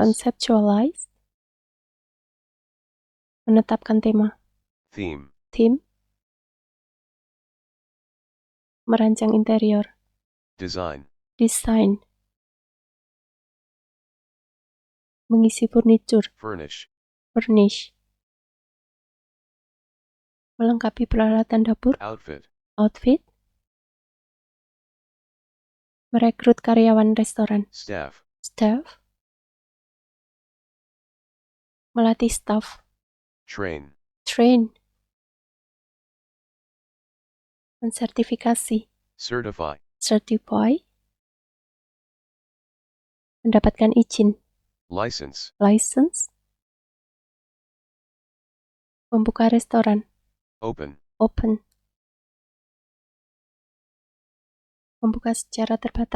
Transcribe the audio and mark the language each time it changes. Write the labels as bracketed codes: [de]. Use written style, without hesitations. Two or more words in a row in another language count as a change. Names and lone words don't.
[id] conceptualize, menetapkan tema, [en] Theme. [id] theme, merancang interior, [en] Design. [id] design, mengisi furniture, [en] Furnish. furnish, [id] melengkapi peralatan dapur, [en] Outfit. [id] outfit, merekrut karyawan restoran, [en] Staff. [id] staff, melatih staff, [en] Train. [id] train, mensertifikasi, [en] Certify. certify, [id] mendapatkan izin, [en] License. [id] license, membuka restoran, [en] Open. [id] open, membuka secara terbatas,